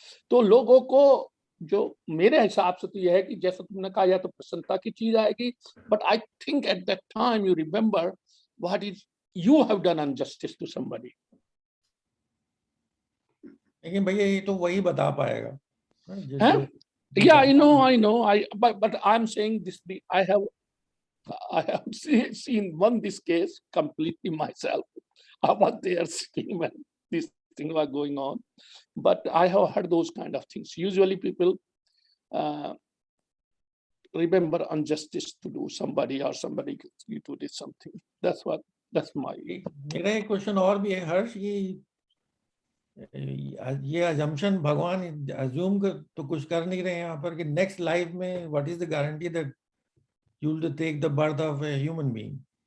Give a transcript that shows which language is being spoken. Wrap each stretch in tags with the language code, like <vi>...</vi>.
<hi>तो लोगों को, जो मेरे हिसाब से तो यह है कि जैसा तुमने कहा, या तो प्रसन्नता की चीज आएगी,</hi> <en>But I think at that time you remember what is you have done injustice to somebody.</en> <hi>लेकिन भैया ये तो वही बता पाएगा ना, जो</hi> <en>Yeah, I know. But I'm saying this. I have seen this case completely myself. I was there sitting when this thing was going on, but I have heard those kind of things. Usually, people remember injustice to do somebody, or somebody you to do something. That's my.</en> <hi>मेरा एक question और भी है हर्ष, ये assumption भगवान assume कर तो कुछ कर नहीं रहे यहाँ पर कि नेक्स्ट लाइफ में</hi> <en>What is the guarantee that you will take the birth of a human being?</en>